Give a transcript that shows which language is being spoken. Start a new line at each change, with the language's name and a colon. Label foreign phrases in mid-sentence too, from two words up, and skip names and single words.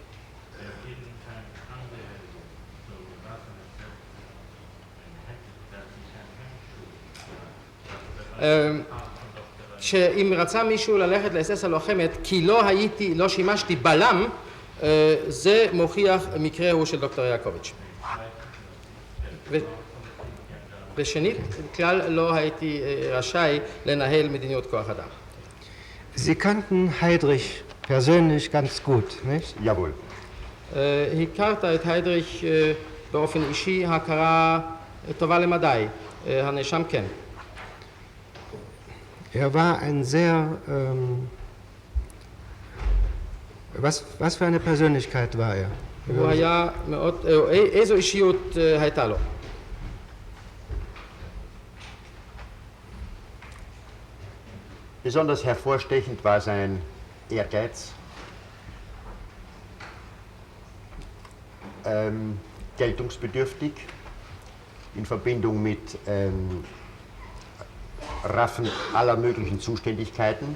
Hebrew: שאם רצה מישהו ללכת לאס-אס הלוחמת כי לא שימשתי בלם, זה מוכיח מקרהו של דוקטור יעקוביץ'. ושנית, כלל לא הייתי רשאי לנהל מדיניות כוח אדם.
German: Sie kannten Heydrich persönlich ganz gut, nicht? Jawohl.
Hebrew: הכרת את היידריך באופן אישי, הכרה טובה למדי, הנאשם כן.
German: Er war ein sehr, was für eine Persönlichkeit war er?
Hebrew: הוא היה מאוד, איזו אישיות הייתה לו?
German: Besonders hervorstechend war sein Ehrgeiz, geltungsbedürftig in Verbindung mit Raffen aller möglichen Zuständigkeiten.